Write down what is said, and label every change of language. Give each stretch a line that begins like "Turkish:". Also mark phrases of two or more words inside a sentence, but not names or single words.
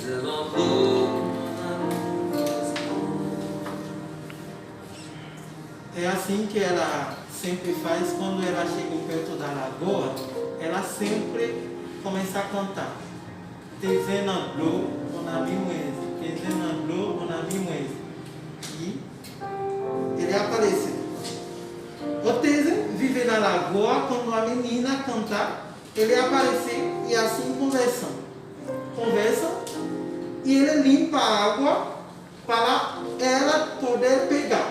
Portuguese: É assim que ela sempre faz quando ela chega perto da lagoa, ela sempre começa a cantar. Tezenandlo, onamimwezi, tezenandlo, onamimwezi. E ele apareceu. O Tezen vive na lagoa, quando a menina cantar, ele apareceu e assim conversam e ele limpa a água para ela poder pegar.